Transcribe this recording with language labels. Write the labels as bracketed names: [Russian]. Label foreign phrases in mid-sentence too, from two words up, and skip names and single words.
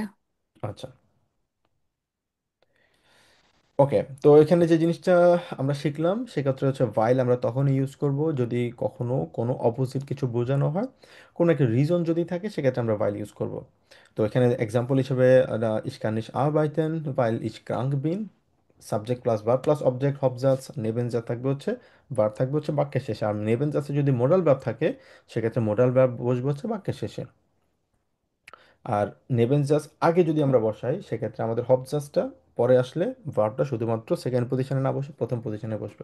[Bangla] আচ্ছা, ওকে, তো এখানে যে জিনিসটা আমরা শিখলাম সেক্ষেত্রে হচ্ছে ভাইল আমরা তখনই ইউজ করব যদি কখনো কোনো অপোজিট কিছু বোঝানো হয়, কোনো একটা রিজন যদি থাকে সেক্ষেত্রে আমরা ভাইল ইউজ করব। তো এখানে এক্সাম্পল হিসেবে [German] ich kann nicht arbeiten weil ich krank bin, [English] subject plus verb plus object [Bangla] হবজাস, নেবেন যা থাকবে হচ্ছে ভার্ব থাকবে হচ্ছে বাক্যের শেষে, আর নেবেন যাতে যদি [English] modal verb [Bangla] থাকে সেক্ষেত্রে [English] modal verb [Bangla] বসবে হচ্ছে বাক্যের শেষে। আর নেবেন জাস্ট আগে যদি আমরা বসাই সেক্ষেত্রে আমাদের হব জাস্টটা পরে আসলে ভার্বটা শুধুমাত্র [English] second position [Bangla] না বসে প্রথম পজিশনে বসবে।